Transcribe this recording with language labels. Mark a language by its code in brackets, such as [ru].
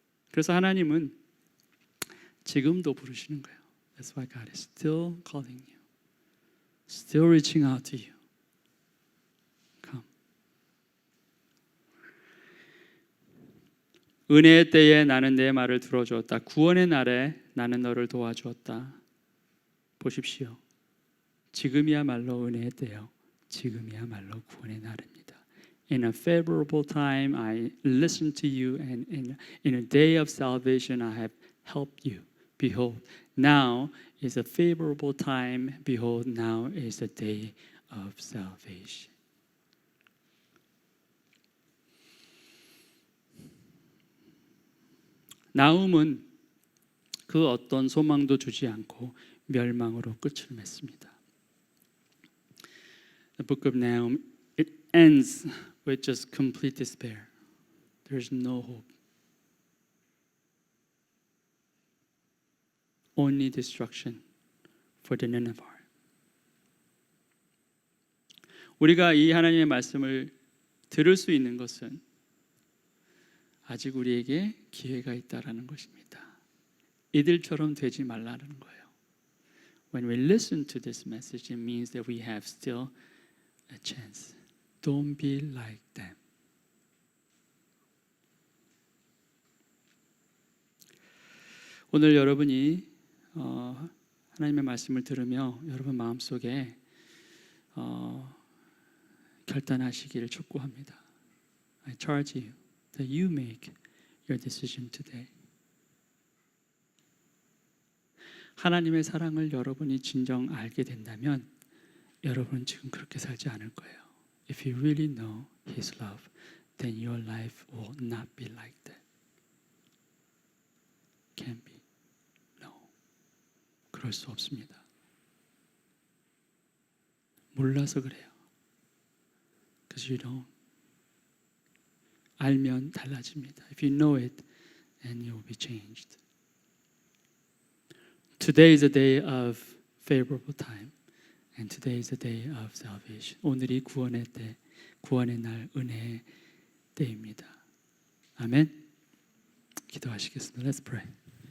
[ko] 그래서 하나님은 지금도 부르시는 거예요. [en] That's why God is still calling you. Still reaching out to you. Come. [ko] 은혜의 때에 나는 내 말을 들어주었다. 구원의 날에 나는 너를 도와주었다. 보십시오. 지금이야말로 은혜의 때요. 지금이야말로 구원의 날입니다. [en] In a favorable time, I listened to you, and in a day of salvation, I have helped you. Behold, now is a favorable time. Behold, now is the day of salvation. [ko] 나훔은 그 어떤 소망도 주지 않고 멸망으로 끝을 맺습니다. [en] The book of Nahum, it ends with just complete despair. There's no hope. Only destruction for the Nineveh. [ko] 우리가 이 하나님의 말씀을 들을 수 있는 것은 아직 우리에게 기회가 있다라는 것입니다. 이들처럼 되지 말라는 거예요. [en] When we listen to this message, it means that we have still a chance. Don't be like them. [ko] 오늘 여러분이 하나님의 말씀을 들으며 여러분 마음속에 결단하시기를 촉구합니다. [en] I charge you that you make your decision today. [ko] 하나님의 사랑을 여러분이 진정 알게 된다면 여러분은 지금 그렇게 살지 않을 거예요. [en] If you really know His love, then your life will not be like that. Can't be. No. [ko] 그럴 수 없습니다. 몰라서 그래요. [en] Because you don't. [ko] 알면 달라집니다. [en] If you know it, then you will be changed. Today is a day of favorable time, and today is a day of salvation. [ko] 오늘이 구원의 때, 구원의 날, 은혜의 때입니다. 아멘. 기도하시겠습니다. [en] Let's pray.